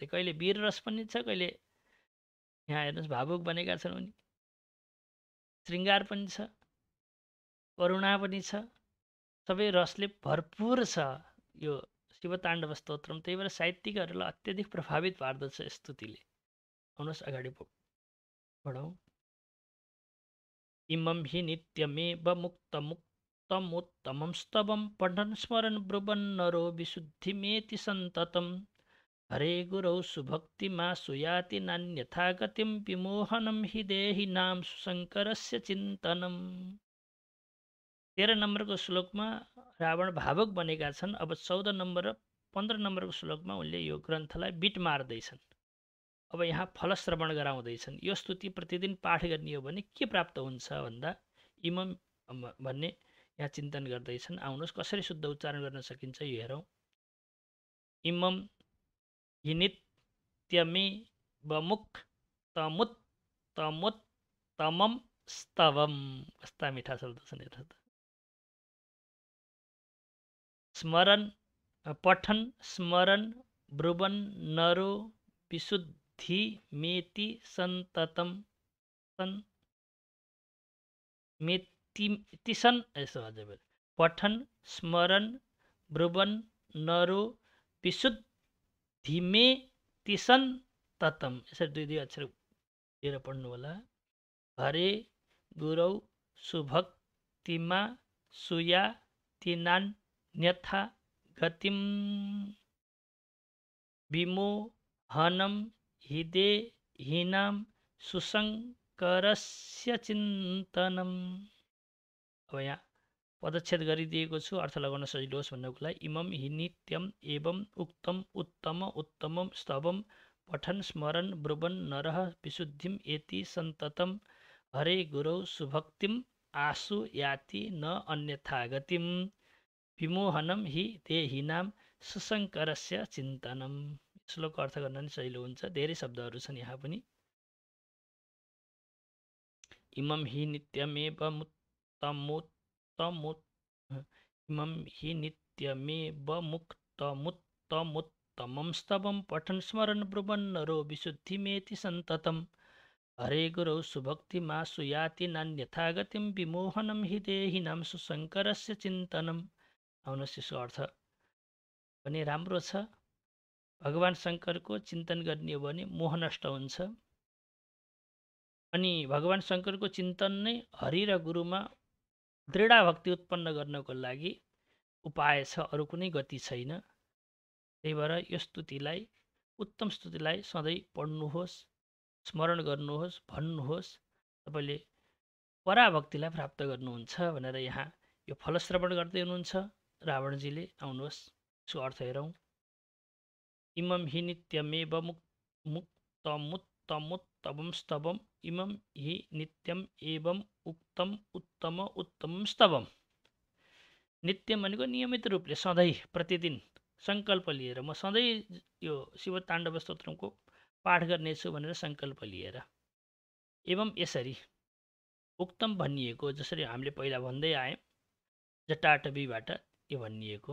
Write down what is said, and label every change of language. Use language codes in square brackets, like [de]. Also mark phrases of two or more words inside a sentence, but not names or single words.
[ne] कहिले वीर रस पनि छ, कहिले यहाँ हेर्नुहोस् भावुक बनेका छन् उनी, श्रृङ्गार पनि छ, करुणा पनि छ, सबै रसले भरपुर छ यो शिवताण्डव स्तोत्रम। त्यही भएर साहित्यिकहरूलाई अत्यधिक प्रभावित पार्दछ स्तुतिले। आउनुहोस् अगाडि बढौँ। [sa] इमं हि नित्यमेव मुक्तमुत्तमोत्तमं स्तवं पठन् स्मरन् ब्रुवन् नरो विशुद्धिमेति सन्ततं। हरे गुरौ सुभक्तिमा सुयाति नान्यथा गतिं विमोहनं हि देहिनां सुशङ्करस्य चिन्तनम्। [ne] 13 नम्बरको श्लोकमा रावण भावुक बनेका छन्। अब 14 नम्बर र 15 नम्बरको श्लोकमा उनले यो ग्रन्थलाई बिट मार्दैछन्। अब यहाँ फलश्रवण गराउँदैछन्। यो स्तुति प्रतिदिन पाठ गर्ने हो भने के प्राप्त हुन्छ भन्दा इमम भन्ने यहाँ चिन्तन गर्दैछन्। आउनुहोस् कसरी शुद्ध उच्चारण गर्न सकिन्छ यो हेरौँ। [sa] इमम हिनित्यमे बमुक्तमुत्तमोत्तमं स्तवम। [ne] कस्ता मिठा शब्द छन् हेर त। [sa] स्मरण पठन स्मरण ब्रुवन् नरो विशुद्धिमेति सन्ततम, मेतिसन [ne] यसो अझै [sa] पठन स्मरण ब्रुवन् नरो विशुद्धिमेति सन्ततम, [ne] यसरी दुई दुई अक्षर लिएर पढ्नु होला। [sa] हरे गुरौ सुभक्तिमा सुया तिनान्यथा गतिम विमोहनम हिदेहिनाम सुसंकरस्य चिन्तनम। [ne] अब यहाँ पदच्छेद गरिदिएको छु अर्थ लगाउन सजिलो होस् भन्नको लागि। [sa] इमम हि नित्यम एवं उक्तम उत्तम उत्तमम स्तवम पठन स्मरण ब्रुवन् नरः विशुद्धिम एति सन्ततम हरे गुरौ सुभक्तिम आसु याति न अन्यथा गतिम विमोहनम हि देहिनाम सुसंकरस्य चिन्तनम। [ne] श्लोकको अर्थ गर्न नि सजिलो हुन्छ। धेरै शब्दहरू छन् यहाँ पनि। [sa] इमम हि नित्यमेव इमम हि नित्यमेव मुक्तमुत्तमुत्तमं स्तवं पठन् स्मरन् ब्रुवन् नरो विशुद्धिमेति सन्ततम् हरे गुरौ सुभक्तिमासु याति नान्यथा गतिं विमोहनं हि देहिनां सुशङ्करस्य चिन्तनम्। [ne] आउनुहोस् यसको अर्थ पनि राम्रो छ। भगवान शङ्करको चिन्तन गर्ने हो भने मोह नष्ट हुन्छ। अनि भगवान शङ्करको चिन्तन नै हरि र गुरुमा दृढ भक्ति उत्पन्न गर्नको लागि उपाय छ, अरू कुनै गति छैन। त्यही भएर यो स्तुतिलाई, उत्तम स्तुतिलाई सधैँ पढ्नुहोस्, स्मरण गर्नुहोस्, भन्नुहोस्। तपाईँले पराभक्तिलाई प्राप्त गर्नुहुन्छ भनेर यहाँ यो फलश्रवण गर्दै हुनुहुन्छ रावणजीले। आउनुहोस् यसको अर्थ हेरौँ। [sa] इमम हि नित्यमेव मुक्तमुत्तमुत्तमं स्तवम इमम हि नित्यम एवं उक्तम उत्तम उत्तमं स्तवम। [ne] नित्यम भनेको नियमित रूपले सधैँ प्रतिदिन सङ्कल्प लिएर म सधैँ यो शिव ताण्डव स्तोत्रको पाठ गर्नेछु भनेर सङ्कल्प लिएर। एवं यसरी उक्तम भनिएको, जसरी हामीले पहिला भन्दै आयौँ जटाटवीबाट यो भनिएको।